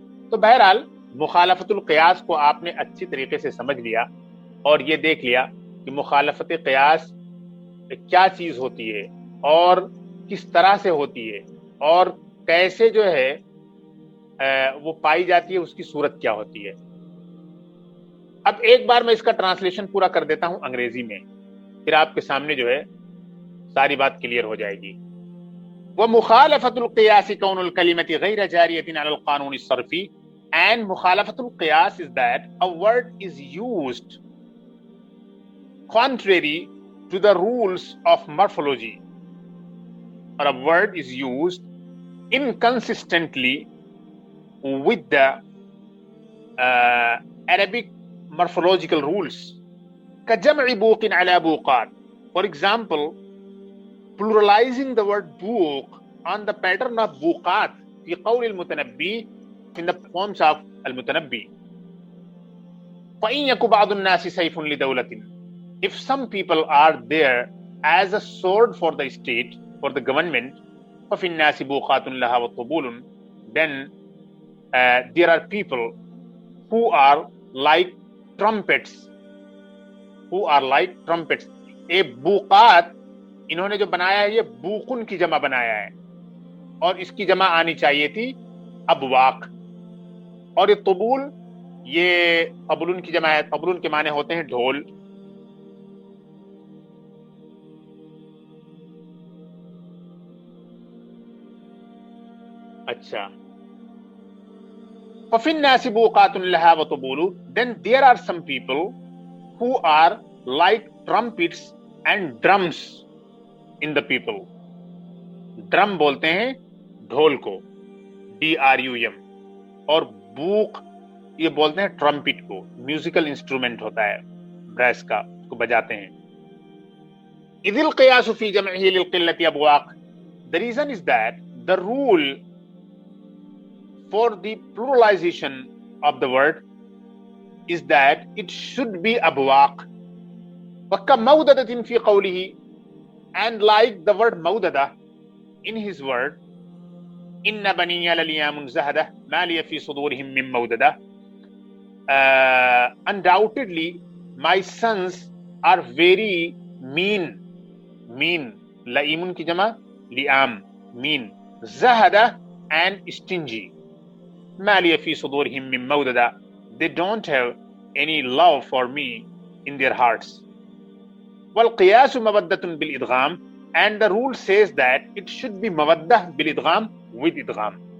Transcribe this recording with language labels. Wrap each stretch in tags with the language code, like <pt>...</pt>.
<ur>تو بہرحال مخالفت القیاس کو آپ نے اچھی طریقے سے سمجھ لیا اور یہ دیکھ لیا کہ مخالفت قیاس کیا چیز ہوتی ہے اور کس طرح سے ہوتی ہے اور کیسے جو ہے وہ پائی جاتی ہے، اس کی صورت کیا ہوتی ہے. اب ایک بار میں اس کا ٹرانسلیشن پورا کر دیتا ہوں انگریزی میں، پھر آپ کے سامنے جو ہے ساری بات کلیئر ہو جائے گی.</ur> <ar>ومخالفت القیاس کون الکلمۃ غیر جاریۃ علی القانون الصرفی،</ar> <en>and مخالفت القیاس is that a word is used contrary to the rules of morphology, or a word is used inconsistently with the Arabic morphological rules.</en> <ar>كجمع بوق على بوقات.</ar> <en>For example, pluralizing the word بوق on the pattern of بوقات</en> <ar>في قول المتنبي</ar> <en>in the poems of المتنبي.</en> <ar>فإن يك بعض الناس سيف لدولة.</ar> <en>If some people are there as a sword for the state, for the government,</en> <ar>ففي الناس بوقات لها وطبول.</ar> <en>Then there are people who are like trumpets, who are like trumpets.</en> <ur>اے بوقات انہوں نے جو بنایا ہے یہ بوقن کی جمع بنایا ہے اور اس کی جمع آنی چاہیے تھی ابواق. اور یہ طبول، یہ طبلن کی جمع ہے. طبلن کے معنی ہوتے ہیں ڈھول.</ur> <ar>اچھا، ففی الناس بوقات لہا وطبول.</ar> <en>Then there are some people who are like trumpets and drums in the people.</en> <ur>Drum بولتے ہیں ڈھول کو، DRUM، اور بوق یہ بولتے ہیں ٹرمپٹ کو. میوزیکل انسٹرومنٹ ہوتا ہے براس کا، اس کو بجاتے ہیں.</ur> <ar>اذ القیاس فی جمعہ للقلۃ ابواق.</ar> <en>The reason is that the rule for the pluralization of the word is that it should be abwaq.</en> <ar>وَكَمَوْدَدَةٍ فِي قَوْلِهِ,</ar> <en>and like the word موددہ in his word</en> <ar>إِنَّ بَنِيَّ لَلِيَامٌ زَهَدَةٌ مَا لِيَ فِي صُدُورِهِم مِّن مَوْدَدَةٍ.</ar> <en>Undoubtedly my sons are very mean.</en> <ur>mean لئیمن کی جمع Liam, mean.</ur> <en>زَهَدَةٌ and stingy.</en> <ar>مَا لِيَ فِي صُدُورِهِم مِّن مَوْدَدَةٍ.</ar> <en>They don't have any love for me in their hearts.</en> <ar>وَالْقِيَاسُ مَوَدَّةٌ بِالْإِدْغَامِ,</ar> <en>and the rule says that it should be مودہ بالادغام with ادغام.</en>